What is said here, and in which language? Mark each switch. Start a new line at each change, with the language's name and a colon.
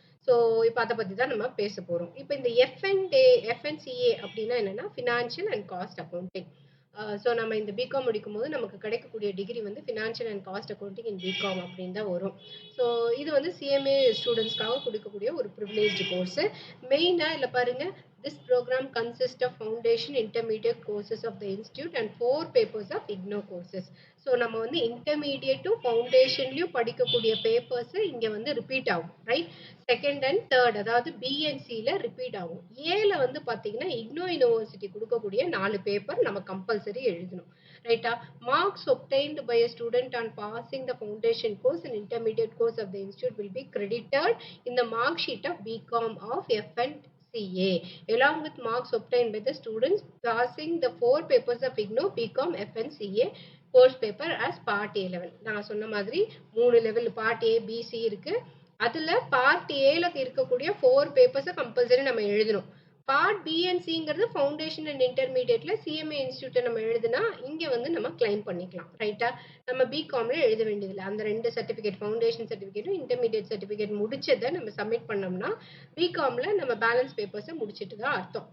Tamil: So இப்போ அதை பற்றி தான் நம்ம பேச போகிறோம். இப்போ இந்த எஃப்என்சிஏ அப்படின்னா என்னன்னா, financial and cost accounting. So நம்ம இந்த பிகாம் முடிக்கும் போது நமக்கு கிடைக்கக்கூடிய டிகிரி வந்து financial and cost accounting in BCom அப்படின்னு தான் வரும். ஸோ இது வந்து சிஎம்ஏ ஸ்டூடெண்ட்ஸ்க்காக கொடுக்கக்கூடிய ஒரு ப்ரிவிலேஜ் கோர்ஸு. மெயினாக இல்லை பாருங்க,
English: this program consists of foundation intermediate courses of the institute and 4 papers of IGNO courses.
Tamil: So நம்ம வந்து இன்டர்மீடியட் டு ஃபவுண்டேஷன்லையும் படிக்கக்கூடிய பேப்பர்ஸ் இங்கே வந்து ரிப்பீட் ஆகும், ரைட். செகண்ட் அண்ட் தேர்ட், அதாவது பிஎன்சியில் ரிப்பீட் ஆகும். ஏல வந்து பார்த்தீங்கன்னா இக்னோ யூனிவர்சிட்டி கொடுக்கக்கூடிய 4 பேப்பர் நம்ம கம்பல்சரி எழுதணும், ரைட்டா.
English: Marks obtained by a student on passing the foundation course and intermediate course of the institute will be credited in the mark sheet of BCom of FNCA along with marks obtained by the students passing the 4 papers of IGNO BCom FNCA course paper as part A level.
Tamil: நான் சொன்ன மாதிரி 3 level part A PC இருக்கு. அதுல part ஏல இருக்கக்கூடிய 4 பேப்பர்ஸை compulsory நம்ம எழுதணும். Part பிஎன்சிங்கிறது foundation and இன்டர்மீடியட்ல CMA இன்ஸ்டியூட்டை நம்ம எழுதுனா இங்கே வந்து நம்ம கிளைம் பண்ணிக்கலாம், ரைட்டா. நம்ம பிகாம்ல எழுத வேண்டியதில்லை. அந்த 2 சர்டிஃபிகேட், ஃபவுண்டேஷன் சர்டிஃபிகேட்டும் இன்டர்மீடியட் சர்டிஃபிகேட் முடிச்சதை நம்ம சப்மிட் பண்ணோம்னா பிகாம்ல நம்ம பேலன்ஸ் பேப்பர்ஸை முடிச்சிட்டு தான் அர்த்தம்.